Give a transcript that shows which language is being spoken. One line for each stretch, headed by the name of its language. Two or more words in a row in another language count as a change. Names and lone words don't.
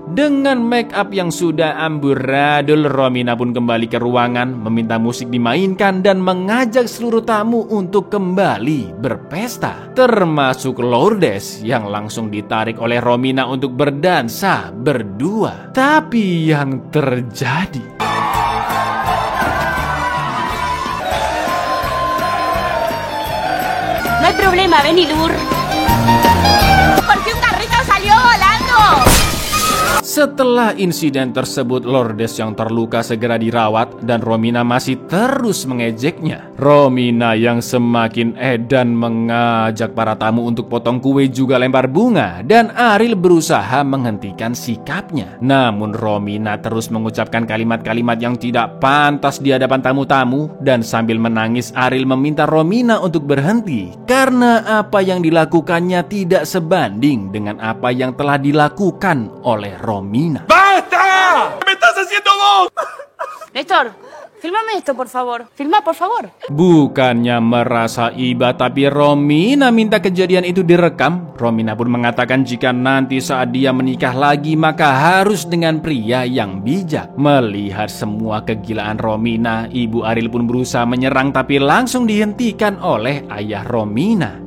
Indonesian: Dengan make up yang sudah amburadul, Romina pun kembali ke ruangan, meminta musik dimainkan dan mengajak seluruh tamu untuk kembali berpesta, termasuk Lourdes yang langsung ditarik oleh Romina untuk berdansa berdua. Tapi yang terjadi,
Spanish: no hay problema, vení, Lur. Porque un carrito salió volando.
Indonesian: Setelah insiden tersebut, Lourdes yang terluka segera dirawat dan Romina masih terus mengejeknya. Romina yang semakin edan mengajak para tamu untuk potong kue juga lempar bunga, dan Ariel berusaha menghentikan sikapnya. Namun Romina terus mengucapkan kalimat-kalimat yang tidak pantas di hadapan tamu-tamu, dan sambil menangis Ariel meminta Romina untuk berhenti karena apa yang dilakukannya tidak sebanding dengan apa yang telah dilakukan oleh Romina.
Spanish: ¡Basta! ¿Qué me estás haciendo vos? Néstor, fílmame esto, por favor. Filma, por favor.
Indonesian: Bukannya merasa iba, tapi Romina minta kejadian itu direkam. Romina pun mengatakan jika nanti saat dia menikah lagi, maka harus dengan pria yang bijak. Melihat semua kegilaan Romina, ibu Ariel pun berusaha menyerang tapi langsung dihentikan oleh ayah Romina.